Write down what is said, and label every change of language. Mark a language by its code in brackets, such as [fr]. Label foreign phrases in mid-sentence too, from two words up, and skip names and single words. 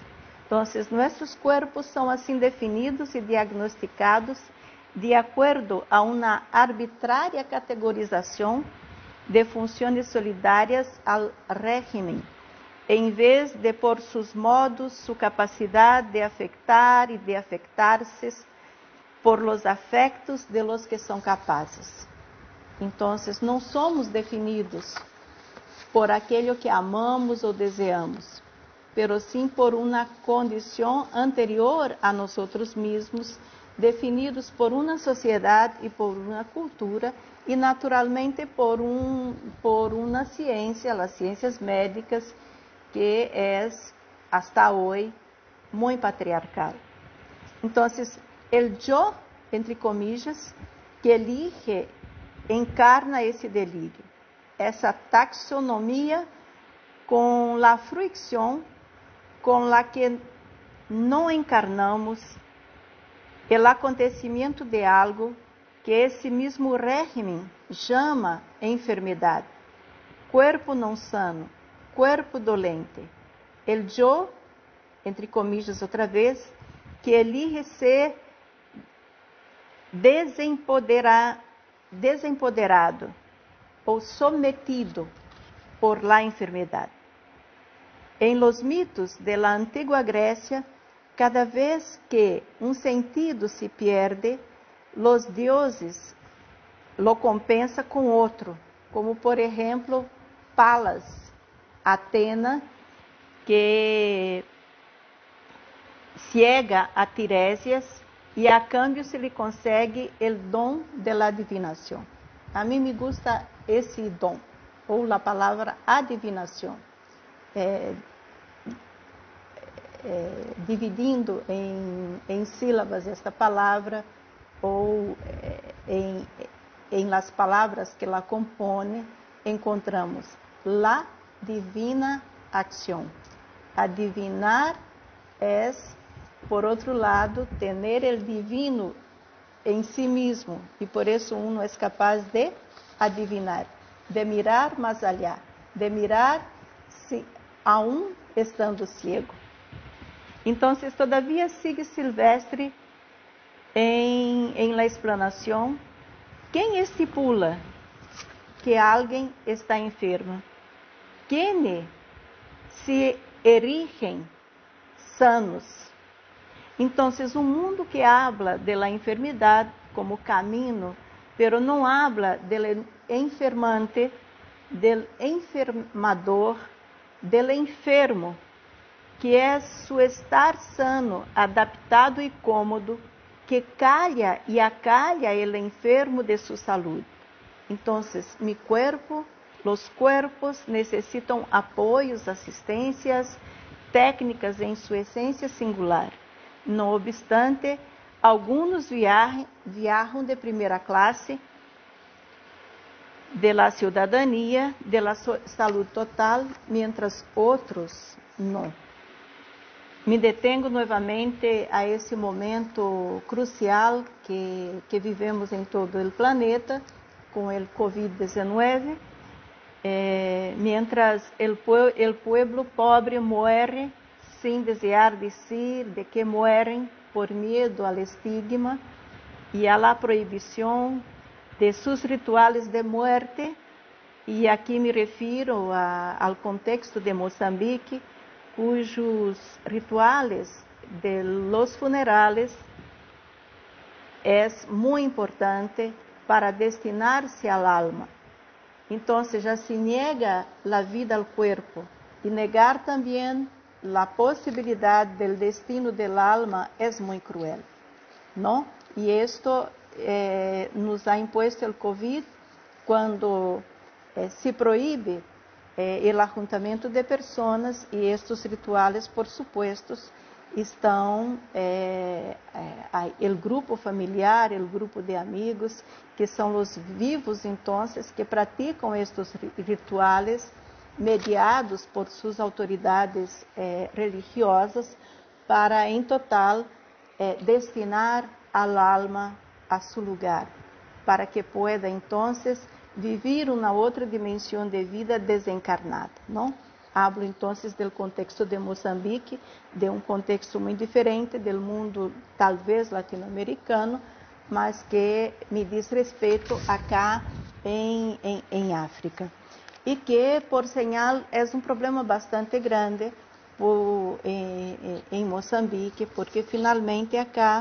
[pt] Então, nossos corpos são assim definidos e diagnosticados de acordo a uma arbitrária categorização de funções solidárias ao régimen, em vez de por seus modos, sua capacidade de afectar e de afectar-se [es] por los afectos de los que [pt] são capazes. Então, não somos definidos por aquilo que amamos ou desejamos, pero sim por uma condição anterior a nós mesmos, definidos por uma sociedade e por uma cultura, e naturalmente por uma ciência, as ciências médicas, que é, hasta hoje, muito patriarcal. Então, [es] el yo, entre comillas, que elige, [pt] encarna esse delírio, essa taxonomia com la fruição com la que não encarnamos o acontecimento de algo que esse mesmo régimen chama enfermidade, corpo não sano, corpo dolente. [es] El yo, entre comillas [pt] outra vez, [es] que elige ser desempoderado ou sometido por la enfermidade. [pt] Em [es] los mitos de la antigua [pt] Grécia, cada vez que um sentido se perde, [es] los dioses lo compensa [pt] com outro, como por exemplo Palas, Atena, [es] que ciega a Tiresias [pt] e [es] a cambio se [pt] lhe consegue o dom de la adivinação. A mim [es] me gusta [pt] esse dom, ou a palavra adivinação. Dividindo em sílabas esta palavra, ou em las palavras que la compõem, [es] encontramos la divina acción. [pt] Adivinar é, por outro lado, ter o divino em si mesmo, e por isso uno é capaz de adivinar, de mirar mais allá, [es] de mirar aún estando ciego. [pt] Então, todavia, sigue Silvestre em la explanação, quem estipula que alguém está enfermo? Quem se erigem sanos? Então, um mundo [es] que habla de la [pt] enfermidade como caminho, [es] pero não habla del enfermante, del enfermador, del enfermo, [pt] que é su estar sano, adaptado e cômodo, que calha e acalha [es] el enfermo [pt] de sua saúde. Então, [es] mi cuerpo, los cuerpos [pt] necessitam apoios, assistências, técnicas em sua essência singular. [es] No obstante, [pt] alguns viajam de primeira classe, de la cidadania, de la saúde total, mientras outros não. [es] Me detengo [pt] novamente a esse momento crucial que vivemos em todo o planeta, com o [es] Covid-19, mientras el pueblo pobre muere sin desear decir de que mueren por miedo al estigma y a la prohibición de sus rituales de muerte, [pt] e aqui me refiro ao contexto de Moçambique, cujos [es] rituales de los funerales [pt] é muito importante para destinar-se [es] al alma. Entonces ya se niega la vida al cuerpo y negar también la posibilidad del destino del alma es muy cruel, ¿no? Y esto nos ha impuesto el COVID cuando se prohíbe el ajuntamiento de personas y estos rituales, por supuesto, [pt] estão [es] el grupo familiar, el grupo de amigos, [pt] que são os vivos, então, que praticam estes rituales mediados por suas autoridades religiosas para, em total, destinar [es] al alma a su lugar, para que pueda, [pt] então, vivir uma outra dimensão de vida desencarnada, não? [es] Hablo entonces del contexto [pt] de Moçambique, de um contexto muito diferente do mundo talvez latino-americano, mas que me diz respeito acá em África. E que, [es] por señal, [pt] é um problema bastante grande em Moçambique, porque finalmente acá